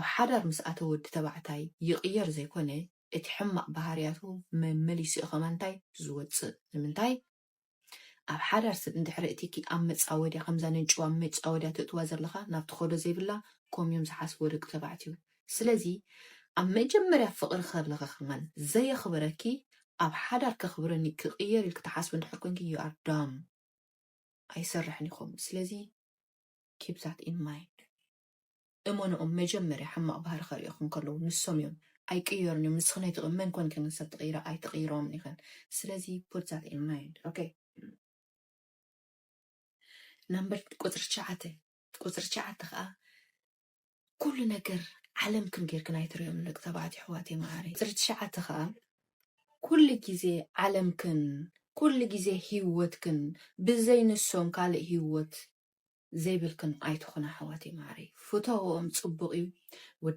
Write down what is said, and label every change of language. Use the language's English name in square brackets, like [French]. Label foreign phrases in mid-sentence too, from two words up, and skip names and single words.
[Tigrinya] ሓዳር ምስ ኣተወ ወዲ ተባዕታይ ይቕየር ዘይኮነ እቲ ሕማቕ ባህርያቱ መመሊሱ ኸማንታይ ዝወፅእ ንምንታይ ኣብ ሓዳር ሰብ እንድሕር እቲኪ ኣብ መፃወድያ ከምዛ ነንጭዋ መፃወድያ ትእትዋ ዘለኻ ናብቲ ኸዶ ዘይብላ ከምዮም ዝሓስቦ ደቂ ተባዕትዩ ስለዚ ኣብ መጀመርያ ፍቕሪ ከለኻ ኸማን ዘየኽብረኪ ኣብ ሓዳር ከኽብረኒ ክቕየር ኢልክ ተሓስብ እንድሕር ኮንኪ [English] you are dumb [Tigrinya] ኣይሰርሕን ኢኹም ስለዚ [English] keep that in mind [Tigrinya] እሞንኦም መጀመርያ ሕማቕ ባህሪ ከሪኦኹም ከለዉ ንሶም እዮም ኣይቅየሩን እዮም ንስኽን ኣይትቕመን ኮንከን ሰብ ተቐይራ ኣይትቐይሮም ኢኸን ስለዚ [English] put that in mind okay [Tigrinya] number ቁፅሪ 9 ከዓ ኩሉ ነገር ዓለምክን ጌርክን ኣይትሪኦም ደቂ ተባዕትዮ ኣሕዋተይ ማዕረይ ቁፅሪ 9 ከዓ ኩሉ ግዜ ዓለምክን ኩሉ ግዜ ሂወትክን ብዘይ ንሶም ካልእ ሂወት ዘይብልክን ኣይትኾና ኣሕዋተይ ማዕረይ ፍትውኦም ፅቡቕ እዩ ወዲ